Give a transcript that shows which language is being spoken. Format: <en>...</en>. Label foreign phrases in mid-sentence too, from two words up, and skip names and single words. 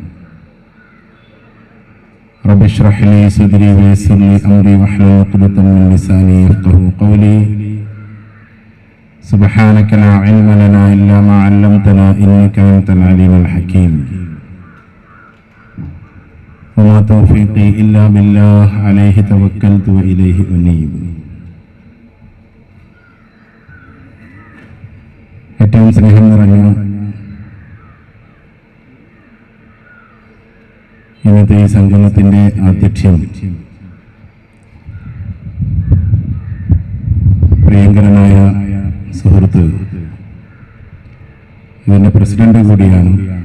<ar>رب اشرح لي صدري ويسر لي أمري واحلل عقدة من لساني يفقهوا قولي. سبحانك لا علم لنا إلا ما علمتنا إنك أنت العليم الحكيم. وما توفيقي إلا بالله عليه توكلت وإليه أنيب.</ar> <ml>ഏറ്റവും സ്നേഹം നിറഞ്ഞ ഇന്നത്തെ ഈ സംഗമത്തിന്റെ ആധ്യക്ഷ്യം പ്രിയങ്കരനായ സുഹൃത്ത്, ഇതിന്റെ പ്രസിഡന്റ് കൂടിയാണ്.</ml>